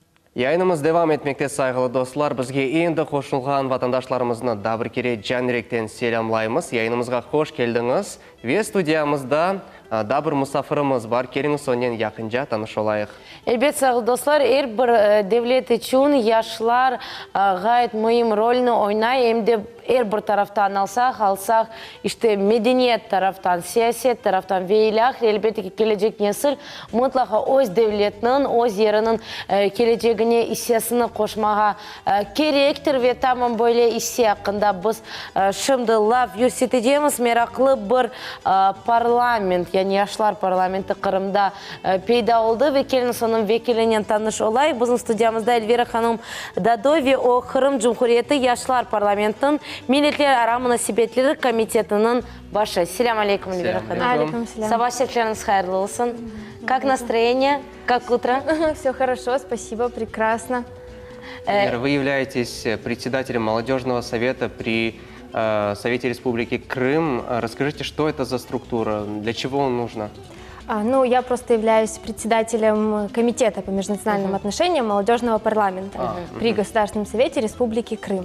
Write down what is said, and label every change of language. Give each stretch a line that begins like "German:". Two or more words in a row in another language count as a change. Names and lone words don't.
Crimean Tatar: Yayınımız devam etmekte saygılı dostlar. Bizge endi qoşulgan vatandaşlarımızны da bir kere canrekten selamlayımız. Yayınımızga hoş geldiniz. Ve studiyamızda da bir musafirimiz var. Keliniz ondan yakınca tanış olayıq. Elbette saygılı dostlar, her bir devlet için yaşlar gayet mühim rolünü oynay. Hem de her bir taraftan alsak işte medeniyet taraftan, siyaset taraftan ve elbette ki gelecek nesil mutlaka öz devletinin, öz yerinin geleceğine hissiyasını koşmağa gerektir ve tamam böyle hissi hakkında biz şimdi laf yürüteceğimiz meraklı bir parlament, yani yaşlar parlamenti Kırım'da peyda oldu ve keliniz onun vekiliyle tanış olay. Bizim stüdyamızda Elvira Hanım Dado ve o Kırım Cumhuriyeti Yaşlar Parlamentinin Milletler Ara Münasebetleri Komitetinin başı. Selam aleyküm Elvira Hanım. Алейкум салям. Sabah şekleriniz hayırlı olsun.
Russian: Как настроение? Как утро? Все хорошо, спасибо, прекрасно. Вы являетесь председателем молодежного совета при Совете Республики Крым. Расскажите, что это за структура, для чего он нужна? Ну, я просто являюсь председателем комитета по межнациональным отношениям молодежного парламента при Государственном совете Республики Крым.